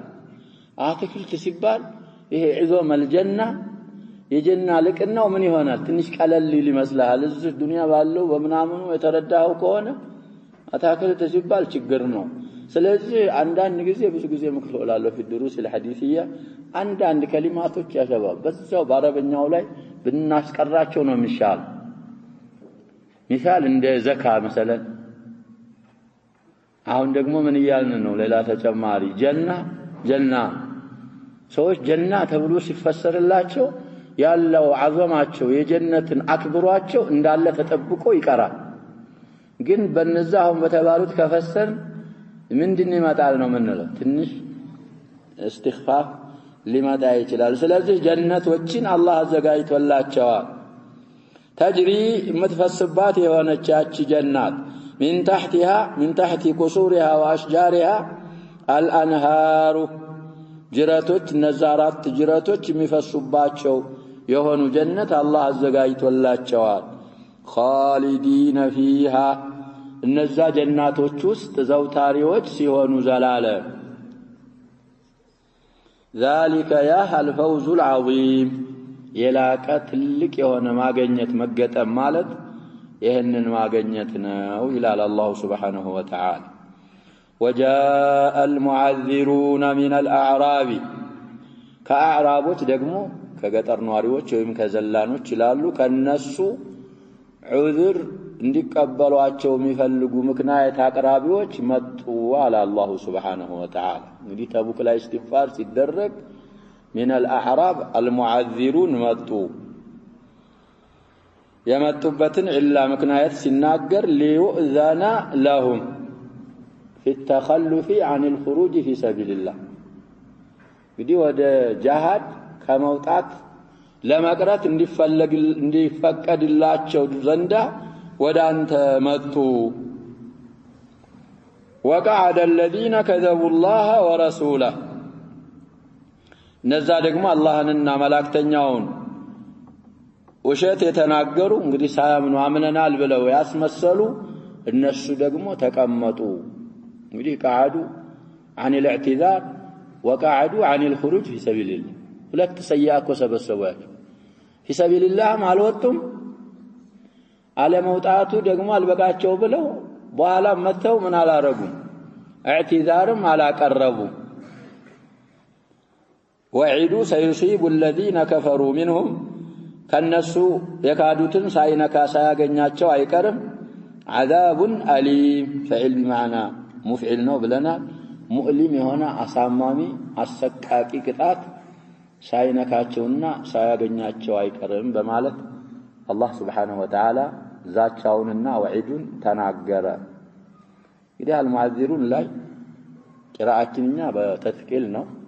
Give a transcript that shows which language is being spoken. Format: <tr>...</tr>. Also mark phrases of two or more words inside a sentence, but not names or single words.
<am>አትክልት ሲባል ይሄ ዒዞመል ጀና የጀና ልቅናው ምን ይሆናል? ትንሽ ቀለል ይመስላል። እዚህ ዱንያ ባለው በምናምኑ የተረዳው ከሆነ አትክልት ሲባል ችግር ነው። ስለዚህ አንዳንድ ጊዜ ብዙ ጊዜ ምክሮላለሁ</am> <ar>في الحديثية</ar> <am>አንዳንድ ከሊማቶች ያሸባብ በዛው በአረበኛው ላይ ብናስቀራቸው ነው የሚሻል። ሚሳል እንደ ዘካ መሰለን። አሁን ደግሞ ምን ይያልን ነው? ሌላ ተጨማሪ ጀና ሰዎች ጀና ተብሎ ሲፈሰርላቸው ያለው አዘማቸው የጀነትን አክብሯቸው እንዳለ ተጠብቆ ይቀራል። ግን በነዛው በተባሉት ከፈሰን ምንድን ይመጣል ነው ምንለው? ትንሽ استخفاف ሊመጣ ይችላል። ስለዚህ ጀነቶችን አላህ አዘጋጅቶላቸዋል። ተጅሪ የምትፈስባት የሆነች ያቺ ጀናት</am> <ar>من تحت قصورها وأشجارها الأنهار</ar> <am>ጅረቶች ነዛራት ጅረቶች የሚፈሱባቸው የሆኑ ጀነት አላህ አዘጋጅቶላቸዋል።</am> <ar>خالدين فيها</ar> <am>እነዛ ጀናቶች ውስጥ ዘውታሪዎች ሲሆኑ ዘላለም።</am> <ar>ذلك يا الفوز العظيم</ar> <am>የላቀ ትልቅ የሆነ ማገኘት መገጠም ማለት ይህንን ማገኘት ነው ይላል</am> <ar>الله سبحانه وتعالى። وجاء المعذرون من الأعراب</ar> <am>ከአዕራቦች ደግሞ ከገጠር ነዋሪዎች ወይም ከዘላኖች ይላሉ ከነሱ ዑዝር እንዲቀበሏቸው የሚፈልጉ ምክንያት አቅራቢዎች መጡ አለ</am> <ar>الله سبحانه وتعالى።</ar> <am>እንግዲህ ተቡክ ላይ ኢስቲግፋር ሲደረግ</am> <ar>من الأعراب المعذرون</ar> <am>መጡ። የመጡበትን ኢላ ምክንያት ሲናገር</am> <ar>ليؤذن لهم في التخلف عن الخروج في سبيل الله</ar> <am>እንግዲህ ወደ ጂሃድ ከመውጣት ለመቅረት እንዲፈቀድላቸው ዘንዳ ወደ አንተ መጡ።</am> <ar>وقعد الذين كذبوا الله ورسوله</ar> <am>እነዛ ደግሞ አላህንና መላእክተኛውን ውሸት የተናገሩ እንግዲህ ሳያምኑ አምነናል ብለው ያስመሰሉ እነሱ ደግሞ ተቀመጡ። እንግዲህ</am> <ar>قعدوا عن الاعتذار وقعدوا عن الخروج في سبيل الله</ar> <am>ሁለት ሰያኮ ሰበሰቧቸው።</am> <ar>في سبيل الله</ar> <am>አልወጡም አለመውጣቱ ደግሞ አልበቃቸው ብለው በኋላ መተው ምን አላረጉም?</am> <ar>اعتذارም አላቀረቡም። وعدوا سيصيب الذين كفروا منهم</ar> <am>ከነሱ የካዱትን ሳይነካ ሳያገኛቸው አይቀርም</am> <ar>عذاب أليم فعل بمعنى مفعل</ar> <am>ነው ብለናል። ሙእሊም የሆነ አሳማሚ አሰቃቂ ቅጣት ሳይነካቸውና ሳያገኛቸው አይቀርም በማለት አላህ</am> <ar>سبحانه وتعالى</ar> <am>ዛቻውንና ወዒዱን ተናገረ። እንግዲህ አልሙዓዚሩን ላይ ቂራአትኛ በተስቂል ነው።</am>